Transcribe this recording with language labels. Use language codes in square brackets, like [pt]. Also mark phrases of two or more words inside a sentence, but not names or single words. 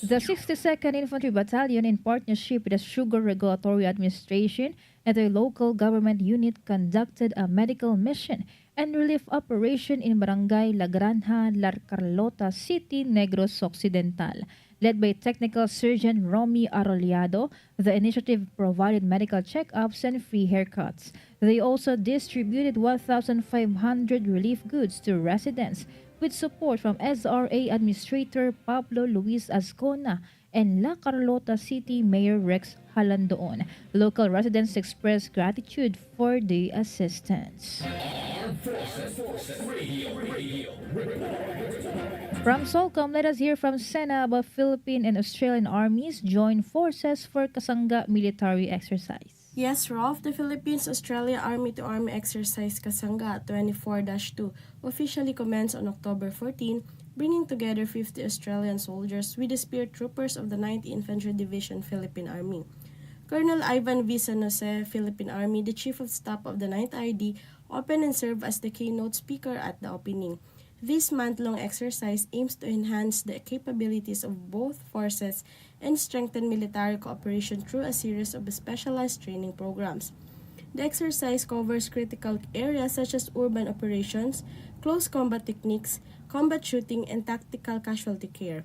[en] The 62nd Infantry Battalion, in partnership with the Sugar Regulatory Administration and the local government unit, conducted a medical mission and relief operation in Barangay La Granja, La Carlota City, Negros Occidental. Led by Technical Surgeon Romy Arrollado, the initiative provided medical checkups and free haircuts. They also distributed 1,500 relief goods to residents, with support from SRA Administrator Pablo Luis Azcona and La Carlota City Mayor Rex Halandoon. Local residents expressed gratitude for the assistance. Armed Forces Radio. From Solcom, let us hear from Sena about Philippine and Australian armies join forces for Kasanga military exercise. Yes, Rolf, the Philippines-Australia Army-to-Army Exercise Kasanga 24-2 officially commenced on October 14, bringing together 50 Australian soldiers with the Spear Troopers of the 9th Infantry Division Philippine Army. Colonel Ivan V. San Jose, Philippine Army, the Chief of Staff of the 9th ID, opened and served as the keynote speaker at the opening. This month-long exercise aims to enhance the capabilities of both forces and strengthen military cooperation through a series of specialized training programs. The exercise covers critical areas such as urban operations, close combat techniques, combat shooting, and tactical casualty care.